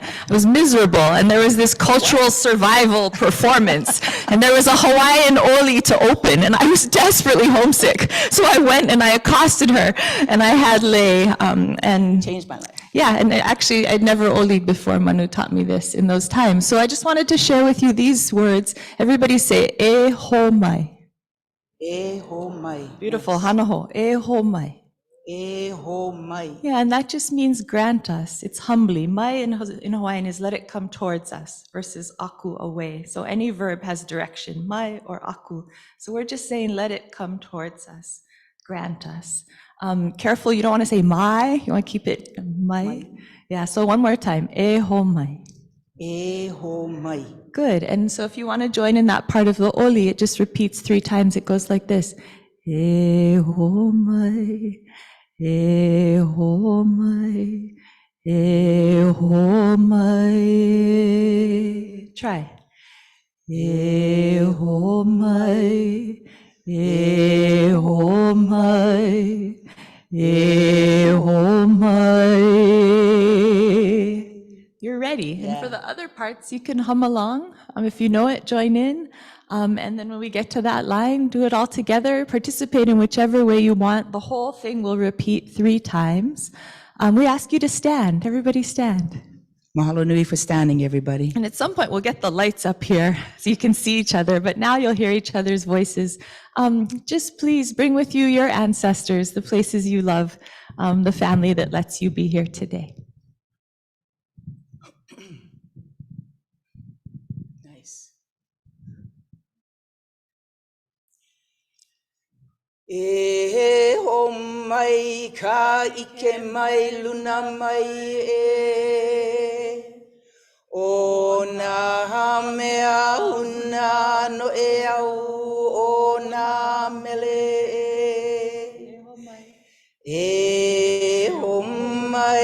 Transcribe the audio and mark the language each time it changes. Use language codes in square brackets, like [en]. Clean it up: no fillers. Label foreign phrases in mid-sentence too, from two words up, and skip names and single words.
[en] I was miserable, and there was this cultural survival performance, and there was a Hawaiian oli to open, and I was desperately homesick. So I went and I accosted her, and I had lei, and changed my life. Yeah, and actually, I'd never oli'd before. Manu taught me this in those times. So I just wanted to share with you these words. Everybody say, [haw] e ho mai. E ho mai. Beautiful, hanaho, e ho mai. E ho mai. [en] Yeah, and that just means grant us. It's humbly. Mai in Hawaiian is let it come towards us versus aku, away. So any verb has direction, mai or aku. So we're just saying, let it come towards us, grant us. Careful, you don't want to say mai, you want to keep it mai. Yeah, so one more time, [haw] e ho mai. E ho mai. [en] Good, and so if you want to join in that part of the oli, it just repeats 3 times. It goes like this. [haw] E ho mai, e ho mai, e ho mai. Try. E ho mai, e ho mai. [en] You're ready. Yeah. And for the other parts, you can hum along. If you know it, join in. And then when we get to that line, do it all together. Participate in whichever way you want. The whole thing will repeat 3 times. We ask you to stand. Everybody stand. [haw] Mahalo nui [en] for standing, everybody. And at some point, we'll get the lights up here so you can see each other, but now you'll hear each other's voices. Just please bring with you your ancestors, the places you love, the family that lets you be here today. Nice. [haw] E ho mai ka ike mai luna mai e o na mea una no e au o na mele e ho mai